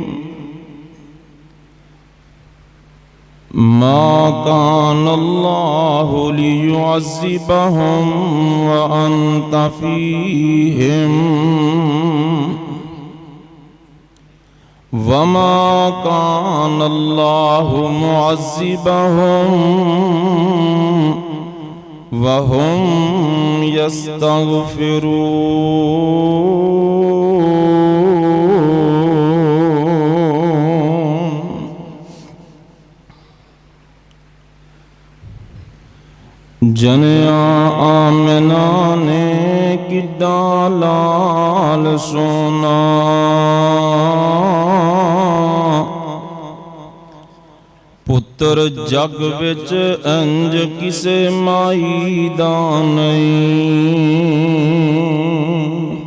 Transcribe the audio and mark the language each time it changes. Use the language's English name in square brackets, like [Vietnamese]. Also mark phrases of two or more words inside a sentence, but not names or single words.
[Arabic] ما كان الله ليعذبهم وأنت فيهم وما كان الله معذبهم وهم يستغفرون. [Punjabi] جنیا آمنہ نے کڈا لال سونا، پتر جگ وچ انج کسے مائی دا نہیں.